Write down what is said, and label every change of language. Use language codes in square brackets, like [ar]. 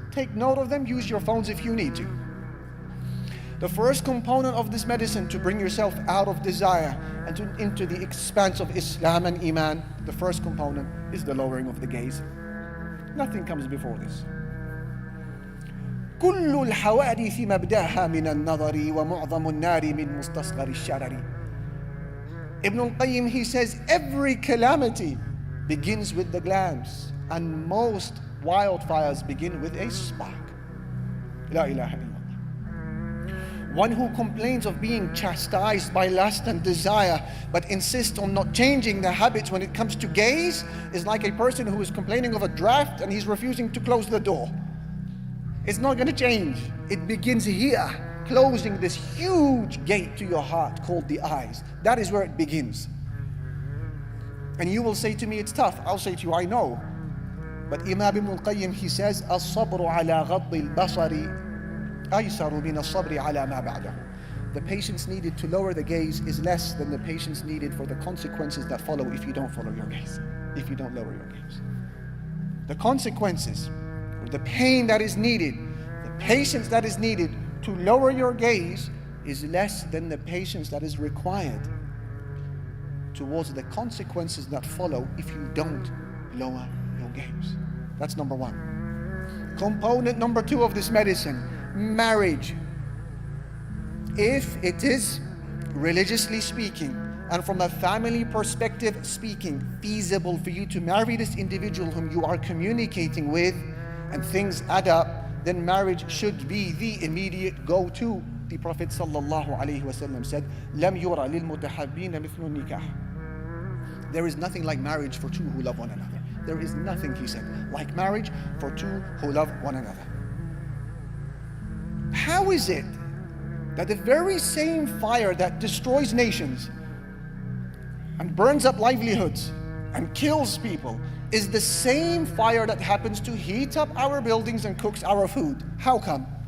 [en] Take note of them, use your phones if you need to. The first component of this medicine to bring yourself out of desire and into the expanse of Islam and Iman, the first component is the lowering of the gaze. Nothing comes before this. [ar] كل الحوادث مبداها من النظر ومعظم النار من مستصغر الشرر. [en] Ibn al-Qayyim, he says, every calamity begins with the glance, and most wildfires begin with a spark. [ar] La ilaha illallah. [en] One who complains of being chastised by lust and desire, but insists on not changing their habits when it comes to gaze, is like a person who is complaining of a draft and he's refusing to close the door. It's not going to change. It begins here, closing this huge gate to your heart called the eyes. That is where it begins. And you will say to me, it's tough. I'll say to you, I know. But Imam Ibn al-Qayyim, he says, [ar] الصبر على غض البصر أيسر من الصبر على ما بعده. [en] The patience needed to lower the gaze is less than the patience needed for the consequences that follow if you don't follow your gaze, if you don't lower your gaze. The consequences, or the pain that is needed, the patience that is needed to lower your gaze is less than the patience that is required towards the consequences that follow if you don't lower your gaze. That's number 1. Component number 2 of this medicine, marriage. If it is, religiously speaking, and from a family perspective speaking, feasible for you to marry this individual whom you are communicating with, and things add up, then marriage should be the immediate go-to. The Prophet ﷺ said, [ar] لَمْ يُرَ لِلْمُتَحَبِّينَ مِثْلُ النِّكَاحِ. [en] There is nothing like marriage for 2 who love one another. There is nothing, he said, like marriage for 2 who love one another. How is it that the very same fire that destroys nations and burns up livelihoods and kills people is the same fire that happens to heat up our buildings and cooks our food? How come?